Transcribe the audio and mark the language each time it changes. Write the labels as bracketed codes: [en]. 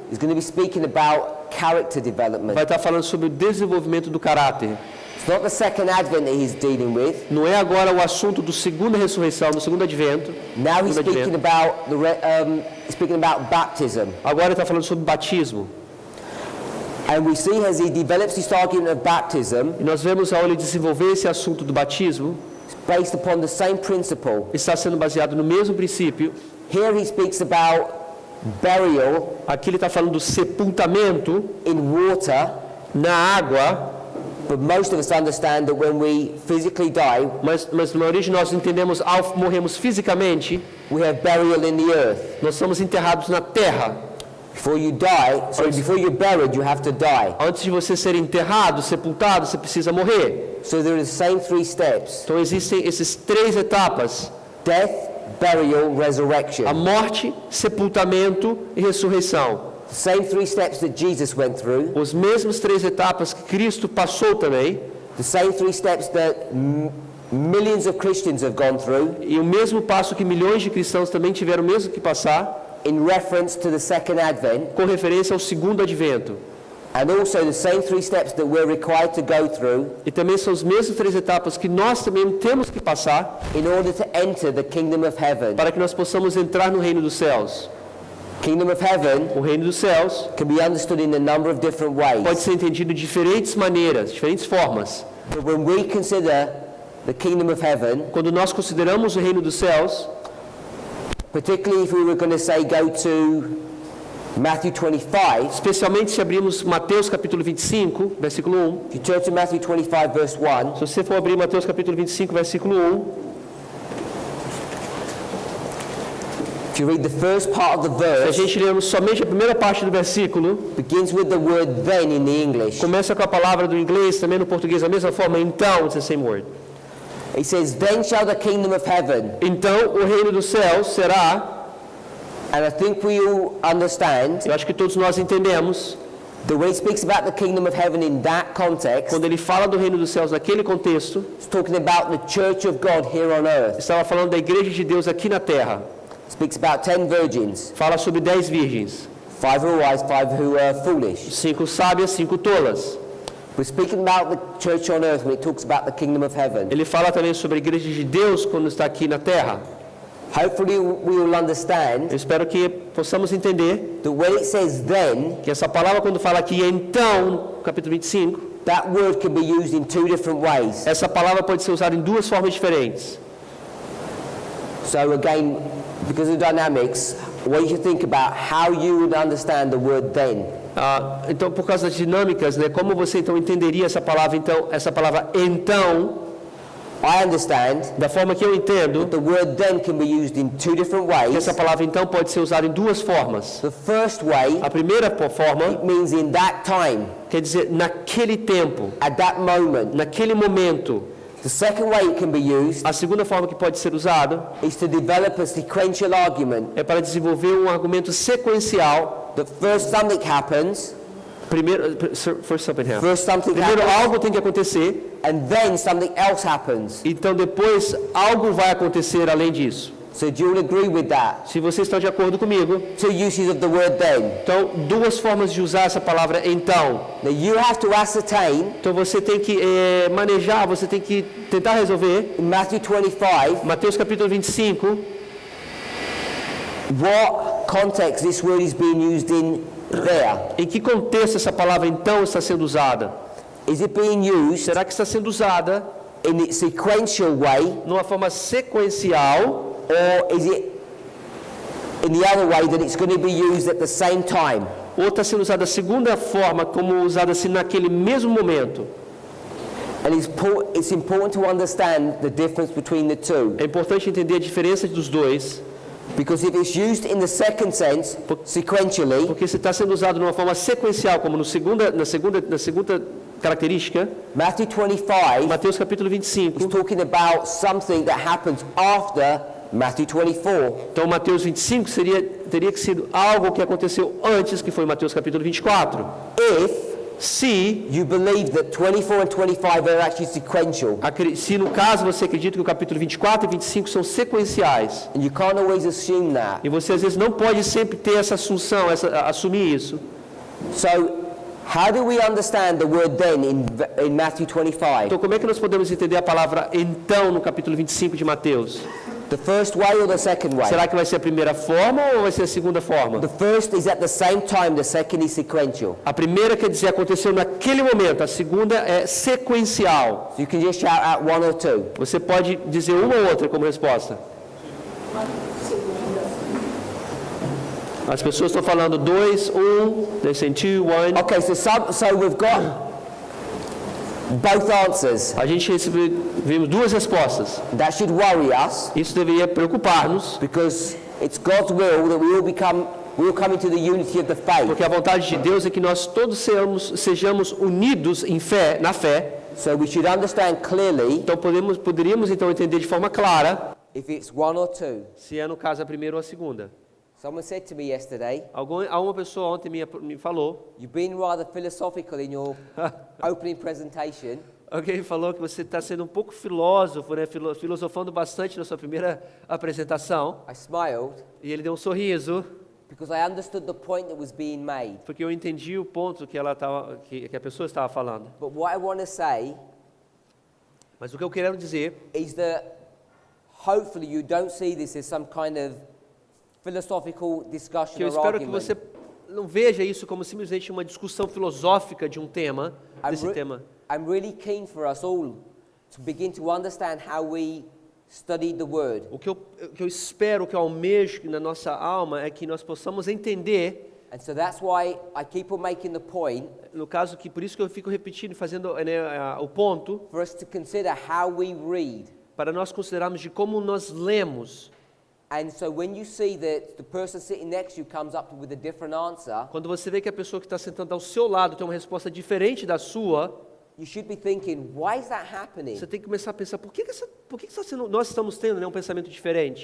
[en] he's going to be speaking about character development. [pt] vai estar falando sobre o desenvolvimento do caráter. [en] It's not the second advent that he's dealing with. [pt] Não é agora o assunto do segunda ressurreição, do segundo advento. [en] Now he's [pt] Segundo [en] speaking [pt] advento. [en] about baptism. [pt] Agora ele está falando sobre batismo. [en] And we see as he develops this argument of baptism, [pt] E nós vemos ao ele desenvolver esse assunto do batismo, [en] it's based upon the same principle. [pt] está sendo baseado no mesmo princípio. [en] Here he speaks about burial [pt] Aqui ele está falando do sepultamento [en] in water, [pt] na água, [en] but most of us understand that when we physically die, [pt] mas na origem nós entendemos ao morremos fisicamente, [en] we have burial in the earth. [pt] nós somos enterrados na terra. [en] Before you're buried, you have to die. [pt] Antes de você ser enterrado, sepultado, você precisa morrer. [en] So there are the same three steps: [pt] Então existem essas três etapas: [en] death, burial, resurrection. [pt] a morte, sepultamento e ressurreição. [en] The same three steps that Jesus went through, [pt] Os mesmos três etapas que Cristo passou também, [en] the same three steps that millions of Christians have gone through [pt] e o mesmo passo que milhões de cristãos também tiveram mesmo que passar, [en] in reference to the second advent, [pt] com referência ao segundo advento. [en] and also the same three steps that we're required to go through [pt] E também são as mesmas três etapas que nós também temos que passar [en] in order to enter the kingdom of heaven. [pt] para que nós possamos entrar no reino dos céus. [en] Kingdom of heaven [pt] O reino dos céus [en] can be understood in a number of different [pt] pode [en] ways. [pt] ser entendido de diferentes maneiras, diferentes formas. [en] But when we consider the kingdom of heaven, [pt] Quando nós consideramos o reino dos céus, [en] particularly if we were going to say go to Matthew 25, [pt] especialmente se abrirmos Mateus capítulo 25, versículo 1. [en] if you turn to Matthew 25 verse 1, [pt] Se você for abrir Mateus capítulo 25, versículo 1, [en] if you read the first part of the [pt] se a [en] verse, [pt] gente lermos somente a primeira parte do versículo, [en] begins with the word then in the English. [pt] começa com a palavra do inglês, também no português, da mesma forma, então, [en] it's the same word. It says, then shall the kingdom of heaven, [pt] Então, o reino dos céus será, [en] and I think we all understand [pt] eu acho que todos nós entendemos, [en] that when he speaks about the kingdom of heaven in that context, [pt] quando ele fala do reino dos céus naquele contexto, [en] it's talking about the church of God here on earth. [pt] estava falando da igreja de Deus aqui na terra. [en] Speaks about 10 virgins, [pt] Fala sobre 10 virgens, [en] 5 who are wise, 5 who are foolish. [pt] 5 sábias, 5 tolas. [en] We're speaking about the church on earth when it talks about the kingdom of heaven. [pt] Ele fala também sobre a igreja de Deus quando está aqui na terra. [en] Hopefully we will understand [pt] Eu espero que possamos entender [en] that when it says then, [pt] que essa palavra, quando fala aqui então, no capítulo 25, [en] that word can be used in two different ways. [pt] essa palavra pode ser usada em duas formas diferentes. [en] So again, because of dynamics, I want you to think about how you would understand the word then. [pt] Então, por causa das dinâmicas, né, como você então entenderia essa palavra? Então, essa palavra então, [en] I understand [pt] da forma que eu entendo, [en] the word then can be used in two different [pt] que [en] ways. [pt] essa palavra então pode ser usada em duas formas. [en] The first way [pt] A primeira forma [en] it means in that time, [pt] quer dizer naquele tempo, [en] at that moment. [pt] naquele momento. [en] The second way it can be used [pt] A segunda forma que pode ser usada [en] is to develop a sequential argument [pt] é para desenvolver um argumento sequencial [en] that first something happens, [pt] Primeiro, [en] first something happens. first something [pt] Primeiro [en] happens, [pt] algo tem que acontecer, [en] and then something else happens. [pt] então depois algo vai acontecer além disso. [en] So do you all agree with that? [pt] Se vocês estão de acordo comigo, [en] Two uses of the word then. [pt] então duas formas de usar essa palavra então. [en] Now you have to ascertain [pt] Então você tem que manejar, você tem que tentar resolver. [en] in Matthew 25 [pt] Mateus capítulo 25, [en] what context this word is being used in there. [pt] em que contexto essa palavra então está sendo usada? [en] Is it being used [pt] Será que está sendo usada [en] in its sequential way, [pt] numa forma sequencial [en] or is it in the other way that it's going to be used at the same time? [pt] ou está sendo usada da segunda forma, como usada assim naquele mesmo momento? [en] And it's important to understand the difference between the two. [pt] É importante entender a diferença dos dois, [en] Because if it's used in the second sense, sequentially, [pt] porque se está sendo usado de uma forma sequencial, como na segunda característica, [en] Matthew 25 [pt] Mateus capítulo [en] is [pt] 25, [en] talking about something that happens after Matthew 24. [pt] então Mateus 25 teria que ser algo que aconteceu antes, que foi Mateus capítulo 24. [en] If [pt] Se [en] you believe that 24 and 25 are actually sequential, [pt] se no caso você acredita que o capítulo 24 e 25 são sequenciais, [en] and you can't always assume that. [pt] e você às vezes não pode sempre ter essa assunção, assumir isso. [en] So, how do we understand the word then in Matthew 25? [pt] Então como é que nós podemos entender a palavra então no capítulo 25 de Mateus? [en] The first way or the second way? [pt] Será que vai ser a primeira forma ou vai ser a segunda forma? [en] The first is at the same time, the second is sequential. [pt] A primeira quer dizer aconteceu naquele momento, a segunda é sequencial. [en] So you can just shout out one or two. [pt] Você pode dizer uma ou outra como resposta. As pessoas estão falando 2, 1, [en] they say 2, 1. Okay, so we've got both answers. [pt] A gente vimos duas respostas. [en] That should worry us [pt] Isso deveria preocupar-nos, [en] because it's God's will that we all come into the unity of the faith. [pt] porque a vontade de Deus é que nós todos sejamos unidos em fé, na fé. [en] So we should understand clearly [pt] Então poderíamos então entender de forma clara [en] if it's one or two. [pt] se é no caso a primeira ou a segunda. [en] Someone said to me yesterday, [pt] Uma pessoa ontem me falou, [en] you've been rather philosophical in your opening presentation. [pt] alguém falou que você está sendo um pouco filósofo, né? Filosofando bastante na sua primeira apresentação. [en] I smiled [pt] E ele deu um sorriso, [en] because I understood the point that was being made. [pt] porque eu entendi o ponto que a pessoa estava falando. [en] But what I want to say [pt] Mas o que eu quero dizer [en] is that hopefully you don't see this as some kind of philosophical discussion [pt] que eu [en] or [pt] espero que [en] argument. [pt] você não veja isso como simplesmente uma discussão filosófica de um tema, desse tema. [en] I'm really keen for us all to begin to understand how we study the Word. [pt] O que eu espero, o que eu almejo na nossa alma é que nós possamos entender, [en] And so that's why I keep on making the point [pt] no caso que por isso que eu fico repetindo, fazendo o ponto, [en] for us to consider how we read. [pt] para nós considerarmos de como nós lemos. [en] And so when you see that the person sitting next to you comes up with a different answer, [pt] Quando você vê que a pessoa que está sentada ao seu lado tem uma resposta diferente da sua, [en] you should be thinking, why is that happening? [pt] você tem que começar a pensar, por que nós estamos tendo, né, um pensamento diferente?